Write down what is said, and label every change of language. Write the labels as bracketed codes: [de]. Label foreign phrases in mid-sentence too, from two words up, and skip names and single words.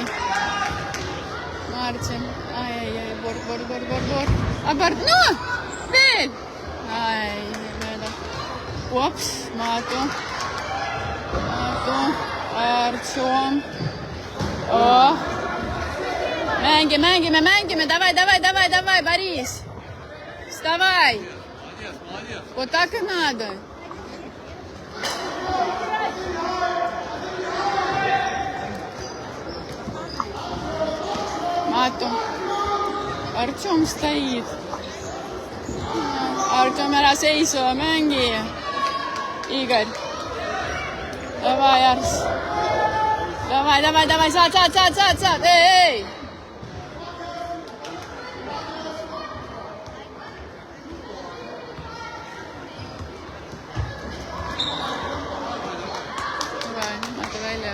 [et] Martin. Ai, bord. Abart, no! Veel! Ai, mööda. Ups, Matu. Artjom. Oh. Mängime. [ru] Давай, Борис. Вставай. Вот так и надо. Matu. Artjom стоит. [et] Artjom, ära seisu, mängi. Igor. Davai, Ars. Davai, saad. Ei. Davai, Matu välja.